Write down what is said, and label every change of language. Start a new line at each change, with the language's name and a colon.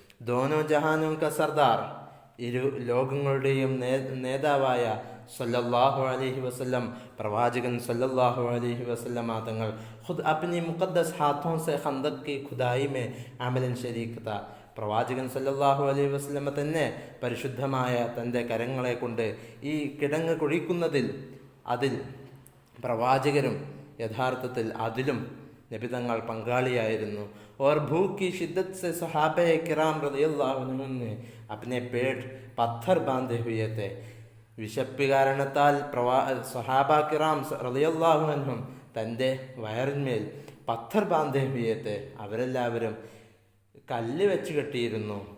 Hindi: ദോനോ ജഹാനോ ക സർദാർ,
Malayalam: ഇരു ലോകങ്ങളുടെയും നേതാവായ സല്ലല്ലാഹു അലൈഹി വസല്ലം പ്രവാചകൻ സല്ലല്ലാഹു അലൈഹി വസല്ലം തങ്ങൾ
Hindi: ഖുദ് അപ്നി മുഖദ്ദസ് ഹാഥോं से खंदक की खुदाई में अमलन शरीक था.
Malayalam: പ്രവാചകൻ സല്ലല്ലാഹു അലൈഹി വസല്ലം തന്നെ പരിശുദ്ധമായ തൻ്റെ കരങ്ങളെ കൊണ്ട് ഈ കിടങ്ങ് കുഴിക്കുന്നതിൽ അതിൽ പ്രവാചകരും യഥാർത്ഥത്തിൽ അതിലും നബിതങ്ങൾ പങ്കാളിയായിരുന്നു.
Hindi: और भूख की शिद्दत से सहाबे किराम रज़ियल्लाहु अन्हुम ने अपने पेट पत्थर बांधे हुए थे.
Malayalam: വിശപ്പ് കാരണത്താൽ സഹാബ കിറാം റളിയല്ലാഹു അൻഹും തൻ്റെ വയറിന്മേൽ
Hindi: പത്ഥർ ബാന്ധേ ഹുയത്തെ
Malayalam: അവരെല്ലാവരും കല്ല് വെച്ച് കെട്ടിയിരുന്നു.